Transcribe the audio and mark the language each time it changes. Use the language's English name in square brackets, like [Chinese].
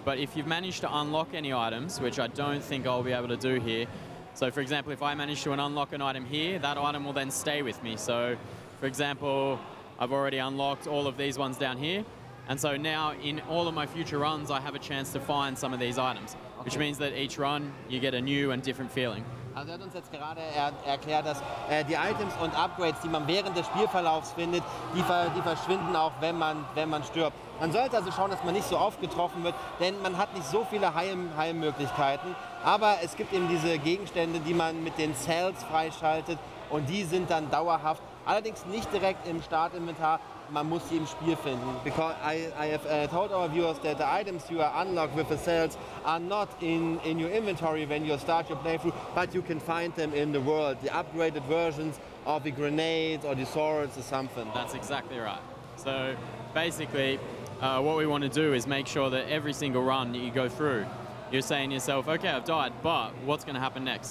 [English] But if you've managed to unlock any items, which I don't think I'll be able to do here, so for example, if I manage to unlock an item here, that item will then stay with me. So for example, I've already unlocked all of these ones down here. And so now in all of my future runs, I have a chance to find some of these items, which means that each run you get a new and different feeling. [German] Also er hat uns jetzt gerade erklärt, dass die Items und Upgrades, die man während des Spielverlaufs findet, die verschwinden auch, wenn man stirbt. Man sollte also schauen, dass man nicht so oft getroffen wird, denn man hat nicht so viele Heimmöglichkeiten. Aber es gibt eben diese Gegenstände, die man mit den Cells freischaltet und die sind dann dauerhaft. Allerdings nicht direkt im Startinventar, man muss sie im Spiel finden. [English] Because I have told our viewers that the items you are unlocked with the cells are not in your inventory when you start your playthrough, but you can find them in the world. The upgraded versions of the grenades or the swords or something. That's exactly right. So basically, what we want to do is make sure that every single run that you go through, you're saying to yourself, okay, I've died, but what's going to happen next?